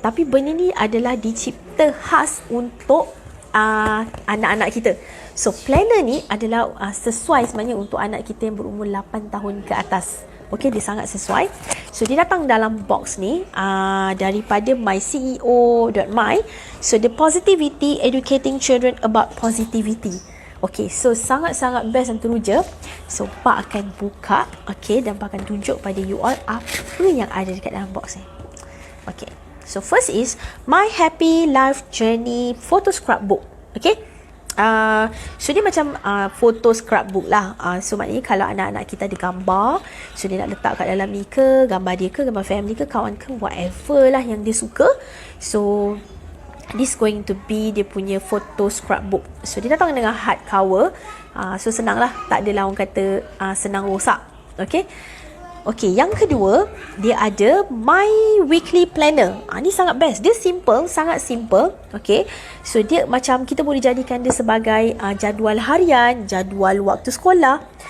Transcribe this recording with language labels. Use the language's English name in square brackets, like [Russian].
[Malay] Tapi benda ni adalah dicipta khas untuk anak-anak kita. So planner ni adalah sesuai sebenarnya untuk anak kita yang berumur 8 tahun ke atas. Okay, dia sangat sesuai. So dia datang dalam box ni daripada myceo.my. [English] So the positivity, educating children about positivity. [Malay] Okay, so sangat-sangat best dan teruja. So Pa akan buka, okay, dan Pa akan tunjuk pada you all apa yang ada dekat dalam box ni. [English] Okay, so first is My Happy Life Journey Photo Scrapbook. [Malay] Okay, so dia macam photo scrapbook lah. So maknanya kalau anak-anak kita ada gambar, so dia nak letak kat dalam ni ke, gambar dia ke, gambar family ke, kawan ke, whatever lah yang dia suka. [English] So this going to be [Malay] dia punya [English] photo scrapbook. [Malay] So dia datang dengan hard cover. So senang lah, tak adalah orang kata senang rosak. Okay, okay, yang kedua dia ada My Weekly Planner. Ni sangat best. Dia simple, sangat simple. Okay, so dia macam kita boleh jadikan dia sebagai jadual harian, jadual waktu sekolah.